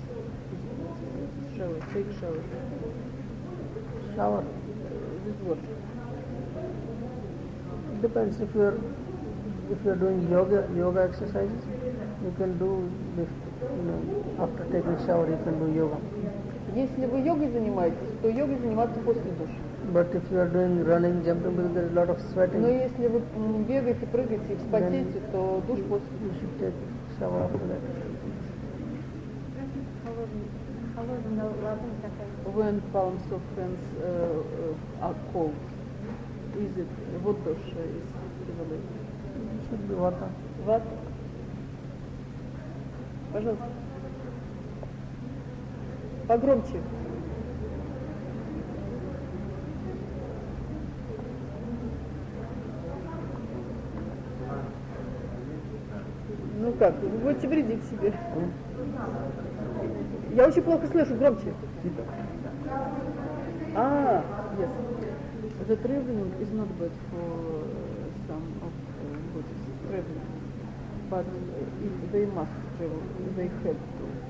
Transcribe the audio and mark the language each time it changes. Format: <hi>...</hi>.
<en>Is it better? Shower, take shower. Shower? This what? It depends if you're doing yoga exercises, you can do this, you know, after taking shower you can do yoga.</en> <ru>Если вы йогой занимаетесь, то йогой заниматься после душа.</ru> <en>But if you are doing running, jumping, because there is a lot of sweating.</en> <ru>Но если вы бегаете, прыгаете, вспотеете, то душ после.</ru> <en>You should take shower after that. When palms of hands are cold, is it what dosh is prevalent? Should be water. Water.</en> <ru>Пожалуйста. Погромче. Ну как, вы будете вредить себе. Я очень плохо слышу, громче.</ru> <en>А, yes. The traveling is not bad for some of Buddhists, traveling. But if they must travel, they have to.</en>